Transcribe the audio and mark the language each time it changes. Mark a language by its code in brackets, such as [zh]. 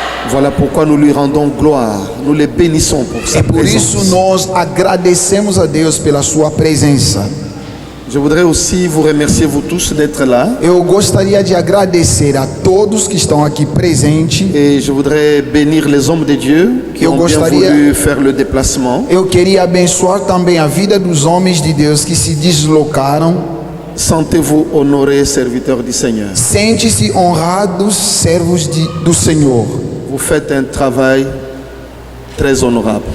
[fr] Voilà pourquoi nous lui rendons gloire, nous le bénissons pour sa [pt] É por isso [fr] présence. [pt] nós agradecemos a Deus pela sua presença. [fr] Je voudrais aussi vous remercier vous tous d'être là. [pt] Eu gostaria de agradecer a todos que estão aqui presentes. [fr] Et je voudrais bénir les hommes de Dieu qui [pt] Eu [fr] ont bien [pt] gostaria- [fr] voulu faire le déplacement. [pt] Eu queria abençoar também a vida dos homens de Deus que se deslocaram. [fr] Sentez-vous honorés, serviteurs du Seigneur. [pt] Sente-se honrados, servos do Senhor. [fr] Vous faites un travail très honorable.